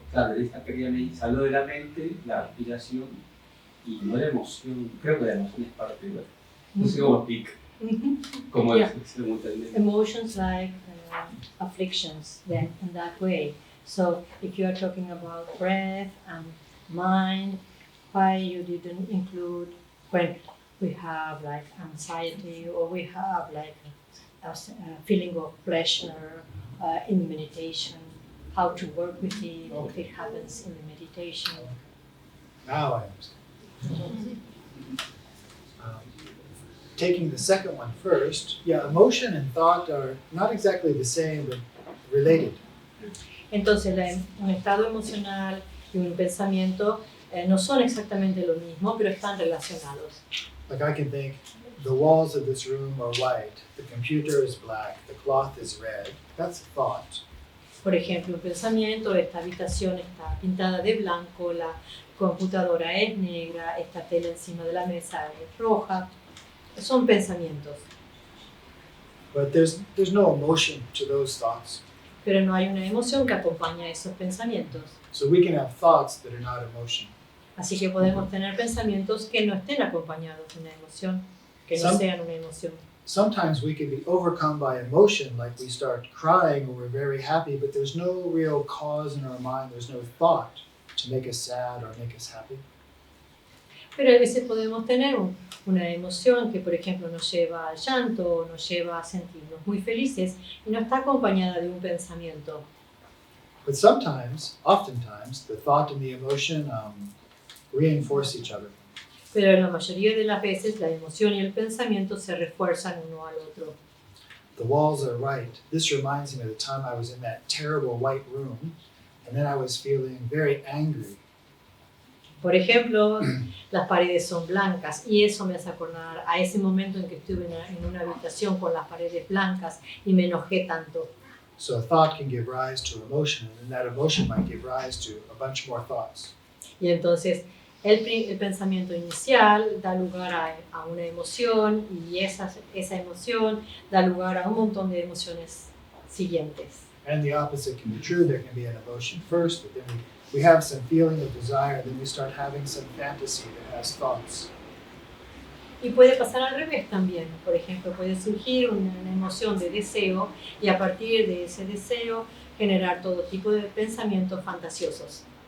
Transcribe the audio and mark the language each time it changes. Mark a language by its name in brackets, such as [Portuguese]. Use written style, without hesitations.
[Spanish] claro, en esta quería salió de la mente, la respiración, y no la emoción, creo que la emoción es parte de la... No sé cómo explica, cómo [English] Yeah. [Spanish] es, cómo entender. [English] Emotions like afflictions, then in that way. So if you are talking about breath and mind, why you didn't include when we have like anxiety or we have like a feeling of pleasure in the meditation, how to work with it if it happens in the meditation. now I understand. Taking the second one first, yeah, emotion and thought are not exactly the same, but related. [Spanish] Entonces, un estado emocional y un pensamiento no son exactamente lo mismo, pero están relacionados. [English] Like I can think, the walls of this room are white, the computer is black, the cloth is red. That's a thought. [Spanish] Por ejemplo, un pensamiento, esta habitación está pintada de blanco, la computadora es negra, esta tela encima de la mesa es roja. Son pensamientos, [English] But there's no emotion to those thoughts. [Spanish] pero no hay una emoción que acompañe a esos pensamientos. [English] So we can have thoughts that are not emotion. [Spanish] Así que podemos tener pensamientos que no estén acompañados de una emoción, que no [English] Some- [Spanish] sean una emoción. [English] Sometimes we can be overcome by emotion, like we start crying or we're very happy, but there's no real cause in our mind, there's no thought to make us sad or make us happy. [Spanish] Pero a veces podemos tener una emoción que, por ejemplo, nos lleva al llanto o nos lleva a sentirnos muy felices y no está acompañada de un pensamiento. [English] But sometimes, oftentimes, the thought and the emotion reinforce each other. [Spanish] Pero en la mayoría de las veces la emoción y el pensamiento se refuerzan uno al otro. [English] The walls are white. This reminds me of the time I was in that terrible white room, and then I was feeling very angry. [Spanish] Por ejemplo, las paredes son blancas y eso me hace acordar a ese momento en que estuve en una habitación con las paredes blancas y me enojé tanto. [English] So a thought can give rise to emotion, and then that emotion might give rise to a bunch more thoughts. [Spanish] Y entonces el pensamiento inicial da lugar a una emoción y esa emoción da lugar a un montón de emociones siguientes. [English] And the opposite can be true. There can be an emotion first, but then we have some feeling of desire, then we start having some fantasy that has thoughts. [Spanish] Y puede pasar al revés también. Por ejemplo, puede surgir una emoción de deseo y a partir de ese deseo generar todo tipo de pensamientos fantasiosos.